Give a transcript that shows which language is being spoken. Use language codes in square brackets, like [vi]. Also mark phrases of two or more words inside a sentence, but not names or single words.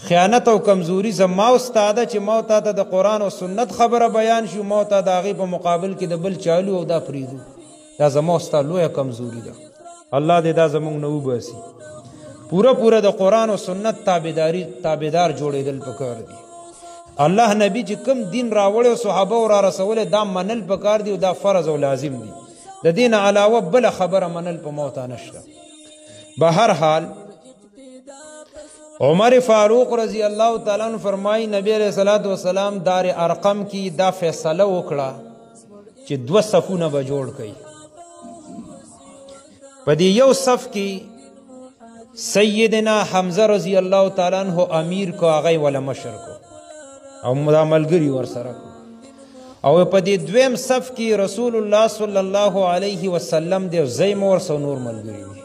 [ps] خیانت او کمزوري زما او ستا ده چې ما تا ته د قرآن او سنت خبره بیان شي ما ته د هغې په مقابل کې د بل چالو او دا پرېږدو دا زما او ستا لویه کمزوري ده الله دې دا زموږ نه وباسي پوره د قرآن او سنت تابعدار جوړېدل پکار دي الله نبی چې کوم دین راوړی او صحابه او را رسولی دا منل پکار دي او دا فرض او لازم دي د دین علاوه بله خبره منل په موته نشته به هر حال عمر فاروق [ar] رضی الله تعالی عنہ [ps] فرمایي نبی [ar] علیہ الصلوۃ والسلام [ps] دار ارقم کی دا فیصله وکړه چې 2 صفونه به جوړ کړي په دې یو صف کې سیدنا حمزه [ar] رضی الله تعالی عنہ [ps] امیر کو هغه ولا مشر کو او ملګری ورسره او په دې دویم صف کې رسول الله [ar] صلی الله علیه وسلم [ps] دی زیم ورسو نور ملګری